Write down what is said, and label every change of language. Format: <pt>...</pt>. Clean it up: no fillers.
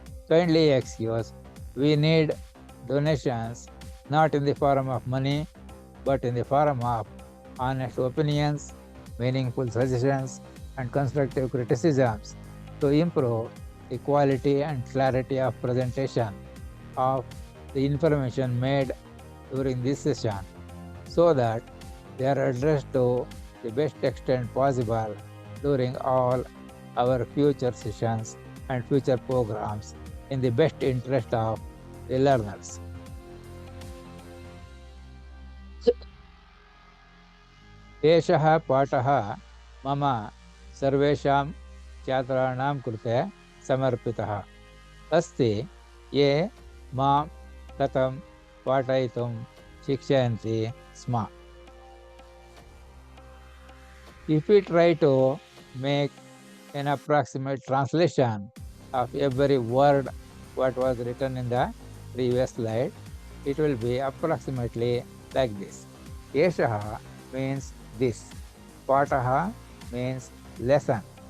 <en>Kindly excuse, we need donations not in the form of money, but in the form of honest opinions, meaningful suggestions, and constructive criticisms to improve the quality and clarity of presentation of the information made during this session, so that they are addressed to the best extent possible during all our future sessions and future programs in the best interest of the learners.</en> <sa>एषः पाठः मम सर्वेषां छात्राणां कृते समर्पितः अस्ति ये मां कथं पाठयितुं शिक्षयन्ति स्म.</sa> <en>If we try to make an approximate translation of every word what was written in the previous slide, it will be approximately like this. Eshaha means this. Pataha means lesson.</en>